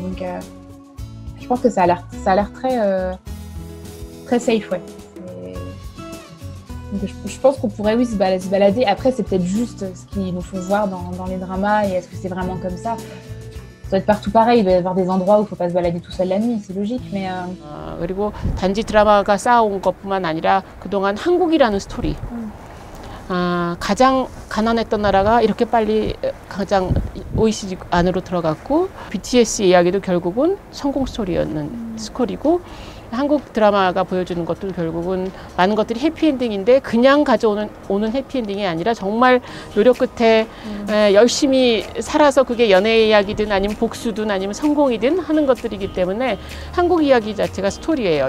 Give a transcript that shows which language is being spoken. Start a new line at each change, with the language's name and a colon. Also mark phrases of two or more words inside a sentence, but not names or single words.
French: Donc je pense que ça a l'air très safe, ouais. Donc, je pense qu'on pourrait, oui, se balader. Après, c'est peut-être juste ce qu'ils nous font voir dans les dramas. Et est-ce que c'est vraiment comme ça? Ça doit être partout pareil. Il doit y avoir des endroits où il ne faut pas se balader tout seul la nuit. C'est logique, mais...
Korean: 그리고 단지 드라마가 쌓아온 것뿐만 아니라 그동안 한국이라는 스토리. 가장 가난했던 나라가 이렇게 빨리 가장 OECD 안으로 들어갔고 BTS의 이야기도 결국은 성공 스토리고 한국 드라마가 보여주는 것도 결국은 많은 것들이 해피엔딩인데 그냥 오는 해피엔딩이 아니라 정말 노력 끝에 열심히 살아서 그게 연애 이야기든 아니면 복수든 아니면 성공이든 하는 것들이기 때문에 한국 이야기 자체가 스토리예요.